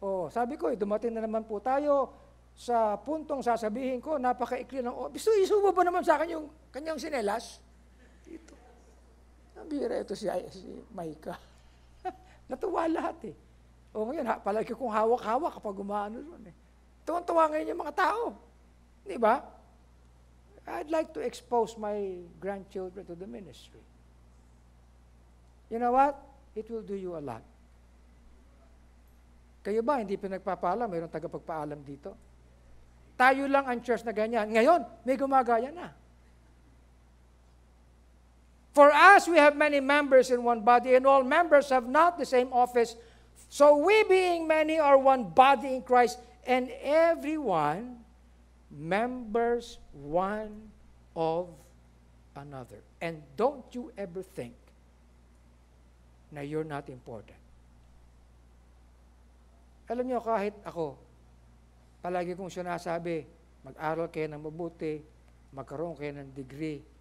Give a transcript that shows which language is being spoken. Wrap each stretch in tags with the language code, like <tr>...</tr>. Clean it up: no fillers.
<tl>Sabi ko, dumating na naman po tayo sa puntong sasabihin ko, napakaikli ng, isubo ba naman sa akin yung kanyang sinelas? Dito. Nabira ito si Micah. Natuwa lahat eh. Ngayon, palagi kong hawak-hawak kapag umaano doon eh. Tuwang-tuwa ngayon yung mga tao. Di ba?</tl> <en>I'd like to expose my grandchildren to the ministry. You know what? It will do you a lot.</en> <tl>Kayo ba, hindi pinagpapaalam? Mayroong tagapagpaalam dito? Tayo lang ang church na ganyan. Ngayon, may gumagaya na.</tl> <en>For us, we have many members in one body, and all members have not the same office. So we being many are one body in Christ, and everyone members one of another. And don't you ever think</en> <tl>na</tl> <en>you're not important.</en> <tl>Alam niyo, kahit ako, palagi kong sinasabi, mag-aral kayo ng mabuti, magkaroon kayo ng degree.</tl>